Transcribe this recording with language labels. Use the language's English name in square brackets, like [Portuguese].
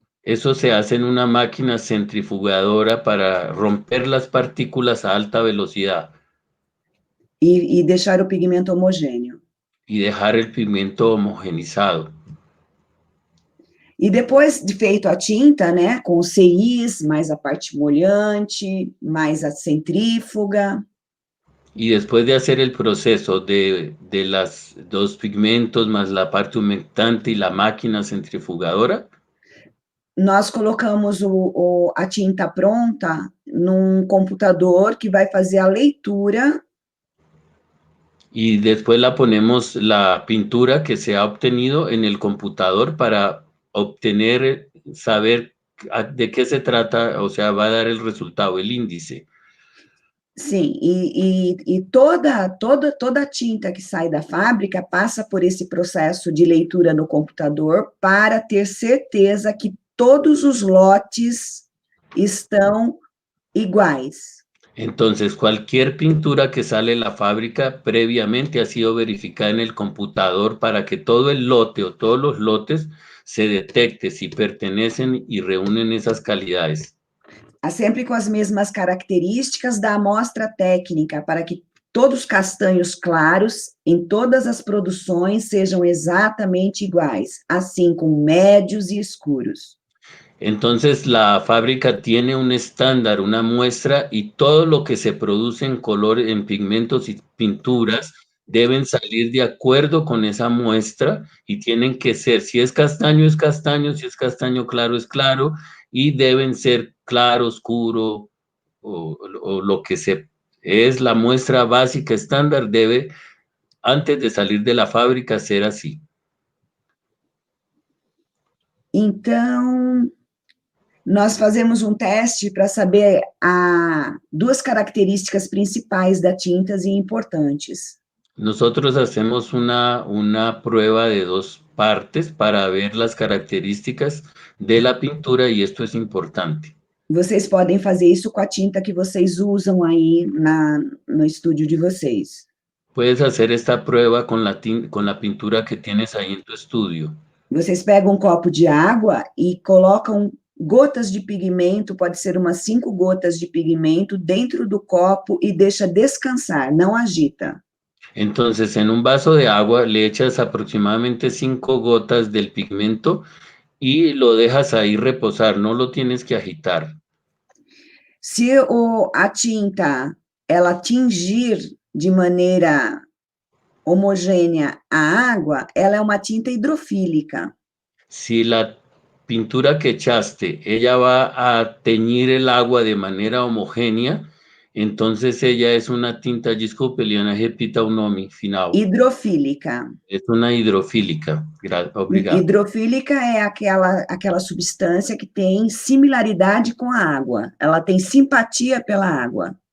[Spanish] Eso se hace en una máquina centrifugadora para romper las partículas a alta velocidad [Portuguese] E deixar o pigmento homogêneo. [Spanish] y dejar el pigmento homogenizado. [Portuguese] E depois de feito a tinta, né, com os CIs, mais a parte molhante, mais a centrífuga, [Spanish] Y después de hacer el proceso de los dos pigmentos más la parte humectante y la máquina centrifugadora, [Portuguese] nós colocamos a tinta pronta num computador que vai fazer a leitura [Spanish] y después la ponemos la pintura que se ha obtenido en el computador para obtener, saber de qué se trata, o sea, va a dar el resultado, el índice. [Portuguese] sim, e toda a tinta que sai da fábrica passa por esse processo de leitura no computador para ter certeza que todos os lotes estão iguais. [Spanish] Entonces, cualquier pintura que sale de la fábrica previamente ha sido verificada en el computador para que todo el lote o todos los lotes se detecte si pertenecen y reúnen esas calidades. [Portuguese] Sempre com as mesmas características da amostra técnica, para que todos os castanhos claros em todas as produções sejam exatamente iguais, assim com médios e escuros. [Spanish] Entonces, la fábrica tiene un estándar, una muestra, y todo lo que se produce en color, en pigmentos y pinturas deben salir de acuerdo con esa muestra y tienen que ser, si es castaño, si es castaño claro, es claro, y deben ser claro, oscuro, o lo que es la muestra básica estándar, debe, antes de salir de la fábrica, ser así. [Portuguese] Então, nós fazemos um teste para saber duas características principais da tintas e importantes. [Spanish] Nosotros hacemos una prueba de dos partes para ver las características de la pintura y esto es importante. [Portuguese] Vocês podem fazer isso com a tinta que vocês usam aí no estúdio de vocês. [Spanish] Puedes hacer esta prueba con la pintura que tienes ahí en tu estudio. [Portuguese] Vocês pegam um copo de água e colocam gotas de pigmento, pode ser umas 5 gotas de pigmento dentro do copo e deixa descansar, não agita. [Spanish] Entonces, en un vaso de agua le echas aproximadamente 5 gotas del pigmento y lo dejas ahí reposar, no lo tienes que agitar. [Portuguese] Se a tinta ela tingir de maneira homogênea a água, ela é uma tinta hidrofílica. [Spanish] Si la pintura que echaste, ella va a teñir el agua de manera homogénea, entonces ella es una tinta, [Portuguese] desculpe, Eliana, repita o nome final. Hidrofílica. [Spanish] Es una hidrofílica. [Portuguese] Obrigado. Hidrofílica é aquela substância que tem similaridade com a água. Ela tem simpatia pela água.